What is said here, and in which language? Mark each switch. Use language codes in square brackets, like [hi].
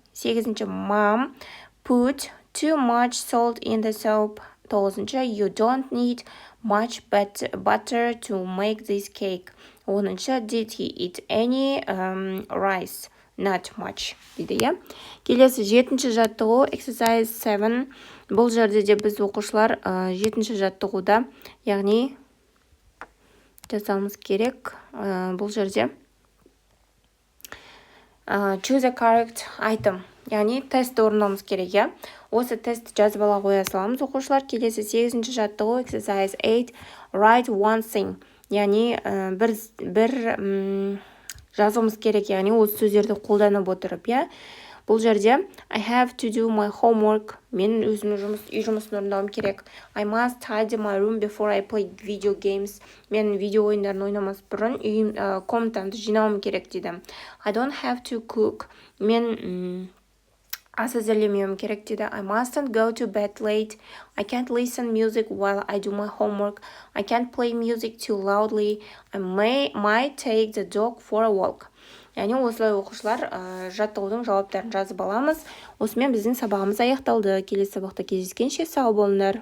[kk] Сегізінші, [en] mom put too much salt in the soup. [kk] Тоғызыншы, [en] you don't need much butter to make this cake. [kk] Оныншы, [en] did he eat any rice? Not much [kk] дейді, иә? Келесі 7-ші жаттығу exercise 7. Бұл жерде де біз оқушылар 7-ші жаттығуда, яғни жасауымыз керек. Бұл жерде [en] choose a correct item, [kk] яғни тест орындауымыз керек, иә? Осы тестті жазып ала қоя саламыз оқушылар. Келесі 8-ші жаттығу [en] exercise 8 write one thing, [kk] яғни бір жазуымыз керек, яғни осы сөздерді қолданып отырып, иә? Бұл жерде [en] I have to do my homework. [kk] Мен өзімнің үй жұмысын орындауым керек. [en] I must tidy my room before I play video games. [kk] Мен видео ойындарын ойнамас бұрын комнатамды жинауым керек дейді. [en] I don't have to cook. [kk] Мен ас әзірлемеуім керек дейді. [en] I mustn't go to bed late. I can't listen music while I do my homework. I can't play music too loudly. I might take the dog for a walk. [kk] Яғни осылай оқушылар жаттығудың жауаптарын жазып аламыз. Осымен біздің сабағымыз аяқталды. Келесі сабақта кездескенше сау болыңдар.